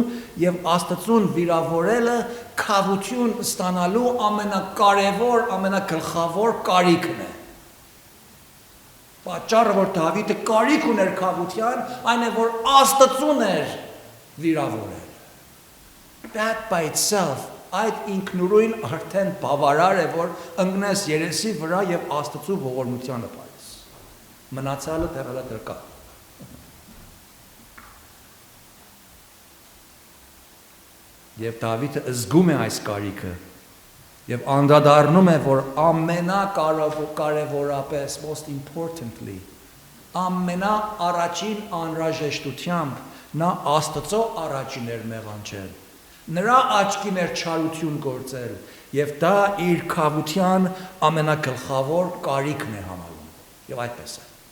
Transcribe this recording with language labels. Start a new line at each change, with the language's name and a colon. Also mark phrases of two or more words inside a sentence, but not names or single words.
Armenian: եւ Աստծուն վիրավորելը քավություն ստանալու ամենակարևոր, ամենագլխավոր կարիքն է։ Պատճառը, որ Դավիթը կարիք ուներ քավության, այն է, որ Աստծուն էր վիրավորել։
English: That by itself
Armenian: այդ ինքնուրույն արդեն բավարար է, որ ընկնես երեսի վրա եւ Աստծու ողորմությանը պարես։ Մնացյալը դեռ կա։ Եվ Դավիթը զգում է այս կարիքը եւ անդրադառնում է, որ ամենակարևորապես,
English: most importantly,
Armenian: ամենաառաջին անհրաժեշտությամբ նա Աստծո առաջին էր մեղանչել։ Նրա աչքին էր չարություն գործել եւ դա իր քավության ամենագլխավոր կարիքն է համարում եւ այդպես է։